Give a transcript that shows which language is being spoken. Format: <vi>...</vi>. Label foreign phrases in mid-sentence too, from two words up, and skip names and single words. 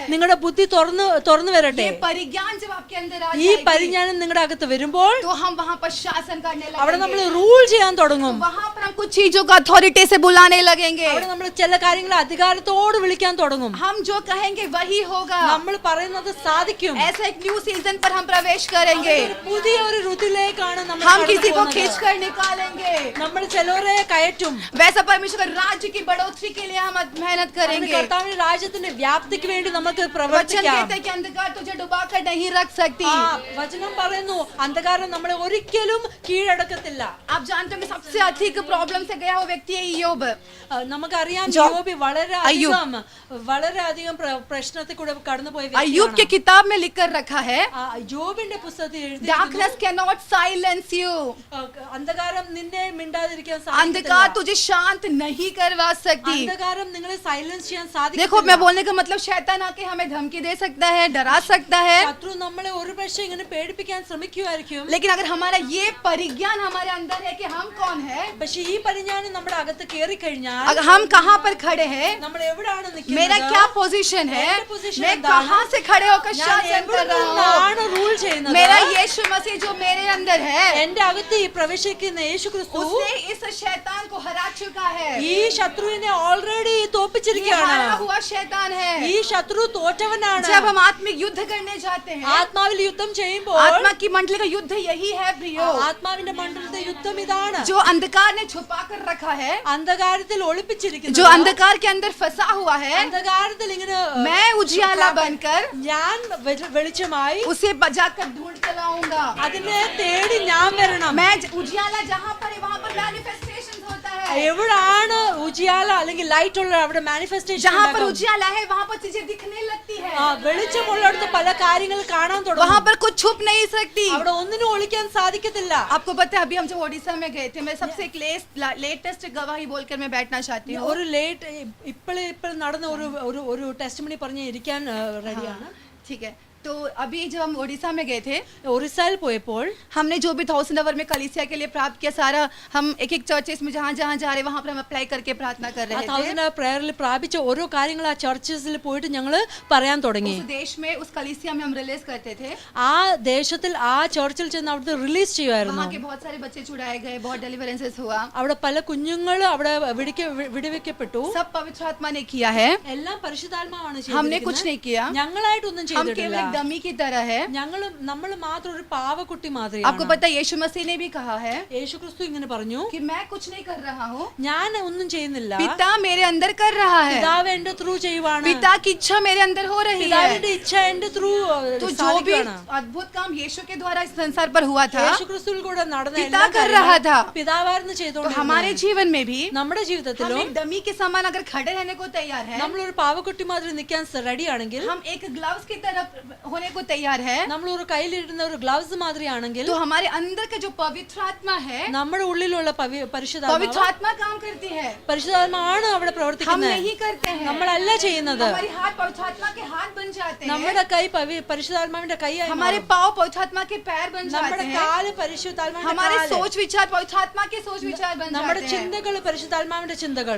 <ml>നിങ്ങളുടെ ബുദ്ധി തുറന്നു വരട്ടെ.</ml> <hi>ये परिज्ञान जब आपके अंदर आ</hi> <ml>ഈ</ml> <hi>जाएगी,</hi> <ml>പരിജ്ഞാനം നിങ്ങളുടെ അകത്ത് വരുമ്പോൾ</ml> <hi>तो हम वहाँ पर शासन करने</hi> <ml>അവിടെ നമ്മൾ</ml> <hi>लगेंगे.</hi> <ml>റൂൾ ചെയ്യാൻ തുടങ്ങും.</ml> <hi>वहाँ पर हम कुछ चीजों को अथॉरिटी से बुलाने लगेंगे.</hi> <ml>അവിടെ നമ്മൾ ചില കാര്യങ്ങളെ അധികാരത്തോട് വിളിക്കാൻ തുടങ്ങും.</ml> <hi>हम जो कहेंगे वही होगा.</hi> <ml>നമ്മൾ പറയുന്നത് സാധിക്കും.</ml> <hi>ऐसा एक</hi> <en>new season</en> <hi>पर हम प्रवेश करेंगे.</hi> <ml>പുതിയ ഒരു ഋതുവിലേക്കാണ് നമ്മൾ</ml> <hi>हम किसी</hi> <ml>കടന്നു</ml> <hi>को</hi> <ml>പോകുന്നത്.</ml> <hi>खींच कर निकालेंगे.</hi> <ml>നമ്മൾ ചിലരെ കയറ്റും.</ml> <hi>वैसा परमेश्वर के राज्य की बढ़ोतरी के लिए हम मेहनत</hi> <ml>അതിന്</ml> <hi>करेंगे.</hi> <ml>കർത്താവിന്റെ രാജ്യത്തിന്റെ വ്യാപ്തിക്ക് വേണ്ടി നമുക്ക്</ml> <hi>वचन</hi> <ml>പ്രവർത്തിക്കാം.</ml> <hi>कहते हैं कि अंधकार तुझे डुबा कर नहीं रख सकती.</hi> <ml>ആ വചനം പറയുന്നു അന്ധകാരം നമ്മളെ ഒരിക്കലും കീഴടക്കത്തില്ല.</ml> <hi>आप जानते हो कि सबसे अधिक प्रॉब्लम से गया वो व्यक्ति है इय्योब.</hi> <ml>നമുക്കറിയാം</ml> <hi>जो-</hi> <ml>യോബ് വളരെയധികം പ്രശ്നത്തിൽ കൂടെ കടന്നുപോയ</ml> <hi>अय्यूब के किताब में लिख कर रखा है,</hi> <ml>യോബിന്റെ പുസ്തകത്തിൽ എഴുതി</ml> <en>darkness cannot silence you.</en> <ml>അന്ധകാരം നിന്നെ മിണ്ടാതിരിക്കാൻ</ml> <hi>अंधकार</hi> <ml>സാധിക്കില്ല.</ml> <hi>तुझे शांत नहीं करवा सकती.</hi> <ml>അന്ധകാരം നിങ്ങളെ സൈലൻസ് ചെയ്യാൻ</ml> <hi>देखो,</hi> <ml>സാധിക്കില്ല.</ml> <hi>मैं बोलने का मतलब शैतान आके हमें धमकी दे सकता है, डरा सकता है,</hi> <ml>ശത്രു നമ്മളെ ഒരു പക്ഷേ ഇങ്ങനെ പേടിപ്പിക്കാൻ ശ്രമിക്കുമായിരിക്കും.</ml> <hi>लेकिन अगर हमारा ये परिज्ञान हमारे अंदर है कि हम कौन है,</hi> <ml>പക്ഷെ ഈ പരിജ്ഞാനം നമ്മുടെ അകത്ത് കേറി കഴിഞ്ഞാൽ</ml> <hi>अगर हम कहाँ पर खड़े हैं,</hi> <ml>നമ്മൾ എവിടാണ്</ml> <hi>मेरा</hi> <ml>നിൽക്കുന്നത്,</ml> <hi>क्या पोजीशन है, मेरा position मैं</hi> <ml>എന്താണ്?</ml> <hi>कहाँ से खड़े होकर</hi> <ml>ഞാൻ</ml> <hi>शासन</hi> <ml>എവിടെ</ml> <hi>कर रहा हूँ.</hi> <ml>നിന്നാണ് റൂൾ ചെയ്യുന്നത്,</ml> <hi>मेरा यीशु मसीह जो मेरे अंदर है,</hi> <ml>എന്റെ അകത്ത് ഈ പ്രവേശിക്കുന്ന യേശു ക്രിസ്തു</ml> <hi>उसने इस शैतान को हरा चुका है.</hi> <ml>ഈ ശത്രുവിനെ ഓൾറെഡി</ml> <hi>ये</hi> <ml>തോപ്പിച്ചിരിക്കുകയാണ്.</ml> <hi>हारा हुआ शैतान है.</hi> <ml>ഈ ശത്രു തോറ്റവനാണ്.</ml> <hi>जब हम आत्मिक युद्ध करने जाते हैं,</hi> <ml>ആത്മാവിൽ യുദ്ധം ചെയ്യുമ്പോൾ</ml> <hi>आत्मा की मंडली का युद्ध यही है प्रियो.</hi> <ml>ആത്മാവിന്റെ മണ്ഡലത്തെ യുദ്ധം ഇതാണ്.</ml> <hi>जो अंधकार ने छुपा कर रखा है,</hi> <ml>അന്ധകാരത്തിൽ ഒളിപ്പിച്ചിരിക്കുന്നു.</ml> <hi>जो अंधकार के अंदर फंसा हुआ है,</hi> <ml>അന്ധകാരത്തിൽ ഇങ്ങനെ</ml> <hi>मैं उजियाला बनकर</hi> <ml>ഞാൻ വെളിച്ചമായി</ml> <hi>उसे बजाकर ढूंढ कर लाऊंगा.</hi> <ml>അതിനെ തേടി ഞാൻ വരണം.</ml> <hi>मैं उजियाला जहाँ पर है वहाँ पर मैनिफेस्टेशन होता है.</hi> <ml>എവിടാണ് ഉജിയാല അല്ലെങ്കിൽ ലൈറ്റ് ഉള്ള അവിടെ മാനിഫെസ്റ്റേഷൻ</ml> <hi>जहाँ पर उजियाला है वहाँ पर चीजें दिखने लगती है.</hi> <ml>വെളിച്ചമുള്ളിടത്ത് പല കാര്യങ്ങൾ കാണാൻ തുടങ്ങും.</ml> <hi>वहाँ पर कुछ छुप नहीं सकती.</hi> <ml>അവിടെ ഒന്നിനും ഒളിക്കാൻ സാധിക്കത്തില്ല.</ml> <hi>आपको पता है, अभी हम जब ओडिशा में गए थे, मैं सबसे एक लेटेस्ट गवाही बोलकर मैं बैठना चाहती हूँ.</hi> <ml>ഒരു ഇപ്പോൾ നടന്ന ഒരു ടെസ്റ്റിമണി പറഞ്ഞ് ഇരിക്കാൻ റെഡിയാണ്.</ml> <hi>ठीक है, तो अभी जब हम ओडिशा में गए थे,</hi> <ml>ഒറീസയിൽ പോയപ്പോൾ</ml> <hi>हमने जो भी 1000 आवर में कलीसिया के लिए प्राप्त किया, सारा हम एक एक चर्चेस में जहाँ जहाँ जा रहे वहाँ पर हम अप्लाई करके प्रार्थना कर रहे थे.</hi> <ml>1000 പ്രയറിൽ പ്രാപിച്ച ഓരോ കാര്യങ്ങൾ ആ ചർച്ചസിൽ പോയിട്ട് ഞങ്ങൾ പറയാൻ തുടങ്ങി.</ml> <hi>उस देश में, उस कलीसिया में हम रिलीज करते थे.</hi> <ml>ആ ദേശത്തിൽ ആ ചർച്ചിൽ ചെന്ന് അവിടുത്തെ റിലീസ് ചെയ്യുമായിരുന്നു.</ml> <hi>वहाँ के बहुत सारे बच्चे छुड़ाए गए, बहुत डिलीवरेंसेस हुआ.</hi> <ml>അവിടെ പല കുഞ്ഞുങ്ങൾ അവിടെ വിടുവിക്കപ്പെട്ടു.</ml> <hi>सब पवित्र आत्मा ने किया है,</hi> <ml>എല്ലാം പരിശുദ്ധാത്മാവാണ്</ml> <hi>हमने</hi> <ml>ചെയ്തിരിക്കുന്നത്.</ml> <hi>कुछ नहीं किया.</hi> <ml>ഞങ്ങളായിട്ടൊന്നും</ml> <hi>हम केवल</hi> <ml>ചെയ്തിട്ടില്ല.</ml> <hi>एक डमी की तरह है.</hi> <ml>നമ്മൾ മാത്രം ഒരു പാവക്കുട്ടി</ml> <hi>आपको</hi> <ml>മാതിരിയാണ്.</ml> <hi>पता है, यीशु मसीह ने भी कहा है</hi> <ml>യേശുക്രിസ്തു ഇങ്ങനെ പറഞ്ഞു,</ml> <hi>कि मैं कुछ नहीं कर रहा हूँ,</hi> <ml>ഞാൻ ഒന്നും ചെയ്യുന്നില്ല,</ml> <hi>पिता मेरे अंदर कर रहा है.</hi> <ml>പിതാവ് എന്റെ ത്രൂ ചെയ്യുവാണ്.</ml> <hi>पिता की इच्छा मेरे अंदर हो रही है.</hi> <ml>പിതാവിന്റെ ഇച്ഛ എന്റെ ത്രൂ</ml> <hi>तो जो भी अद्भुत काम यीशु के द्वारा इस संसार पर हुआ था,</hi> <ml>യേശുക്രിസ്തുവിൽ കൂടെ നടന്ന</ml> <hi>पिता</hi> <ml>എല്ലാ</ml> <hi>कर रहा</hi> <ml>കാര്യങ്ങളും</ml> <hi>था.</hi> <ml>പിതാവായിരുന്നു</ml> <hi>तो</hi> <ml>ചെയ്തോണ്ടിരുന്നത്.</ml> <hi>हमारे जीवन में भी</hi> <ml>നമ്മുടെ</ml> <hi>हम</hi> <ml>ജീവിതത്തിലും</ml> <hi>एक डमी के समान अगर खड़े रहने को तैयार है,</hi> <ml>നമ്മളൊരു പാവക്കുട്ടി മാതിരി നിൽക്കാൻ റെഡിയാണെങ്കിൽ,</ml> <hi>हम एक ग्लव्स की तरह होने को तैयार है</hi> <ml>നമ്മൾ ഒരു കയ്യിലിടുന്ന ഒരു ഗ്ലൗസ് മാതിരിയാണെങ്കിൽ</ml> <hi>तो हमारे अंदर का जो पवित्र आत्मा है</hi> <ml>നമ്മുടെ ഉള്ളിലുള്ള പരിശുദ്ധാത്മാവ്</ml> <hi>पवित्र आत्मा काम करती है,</hi> <ml>പരിശുദ്ധാത്മാവാണ് അവിടെ</ml> <hi>हम</hi> <ml>പ്രവർത്തിക്കുന്നത്.</ml> <hi>नहीं करते हैं.</hi> <ml>നമ്മളല്ല ചെയ്യുന്നത്.</ml> <hi>हमारे हाथ पवित्र आत्मा के हाथ बन जाते हैं,</hi> <ml>നമ്മുടെ കൈ പരിശുദ്ധാത്മാവിന്റെ കൈയായി</ml> <hi>हमारे</hi> <ml>മാറും.</ml> <hi>पाँव पवित्र आत्मा के पैर बन जाते</hi> <ml>നമ്മുടെ</ml> <hi>हैं,</hi> <ml>കാല് പരിശുദ്ധാത്മാവിന്റെ</ml> <hi>हमारे</hi> <ml>കാല്.</ml> <hi>सोच विचार पवित्र आत्मा के सोच विचार बन</hi> <ml>നമ്മുടെ</ml> <hi>जाते हैं.</hi> <ml>ചിന്തകള് പരിശുദ്ധാത്മാവിന്റെ ചിന്തകള്.</ml>